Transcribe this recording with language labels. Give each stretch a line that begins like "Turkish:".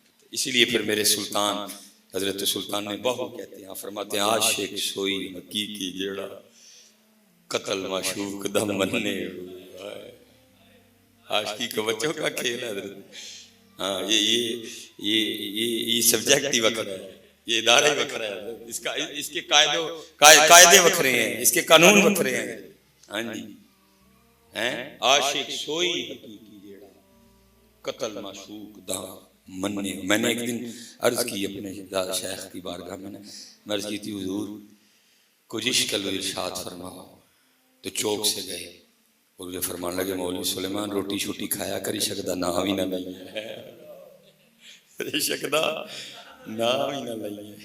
Urdu: اسی لیے پھر میرے سلطان حضرت سلطان نے بہو کہتے ہیں, فرماتے ہیں
Punjabi: عاشق سوئی حقیقی جیڑا قتل معشوق دا مننے ہوا ہے.
Urdu: عاشقی کا بچوں کا کھیل ہے حضرت. ہاں یہ سبجیکٹ ہی وکھرا ہے, یہ ادارہ ہی وکھرا ہے, اس کے قاعدے وکھرے ہیں, اس کے قانون وکھرے ہیں.
Punjabi: ہاں جی عاشق سوئی حقیقی جیڑا قتل معشوق دا مننے.
Urdu: میں نے ایک دن عرض کی اپنے شیخ کی بارگاہ میں نے عرض کی تھی حضور کچھ عشق و ارشاد فرماؤ. تو چوک سے گئے اور مجھے فرمان لگے
Punjabi: مولوی سلیمان روٹی شوٹی کھایا کر عشق دا نام ہی نہ لئیے, عشق دا نام ہی نہ لئیے.